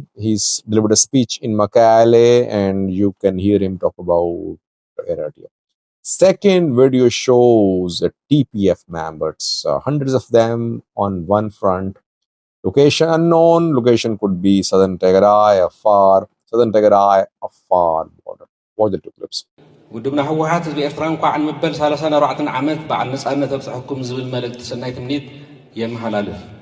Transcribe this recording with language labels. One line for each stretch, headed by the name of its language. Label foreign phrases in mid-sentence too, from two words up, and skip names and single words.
English: He's delivered a speech in Makale, and you can hear him talk about Eritrea. Second video shows TPF members, hundreds of them on one front. Location unknown. Location could be southern Tigray, southern Tigray, a far border. Watch the 2 clips. ودبنا حوحات حزب
Tigrinya: ኤርትራ እንኳን አንመበል 34 ዓመት በዓል ነጻነት ኣብፅሕኩም ዝብል መልእክቲ ሰናይ ትምኒት የመሓላልፍ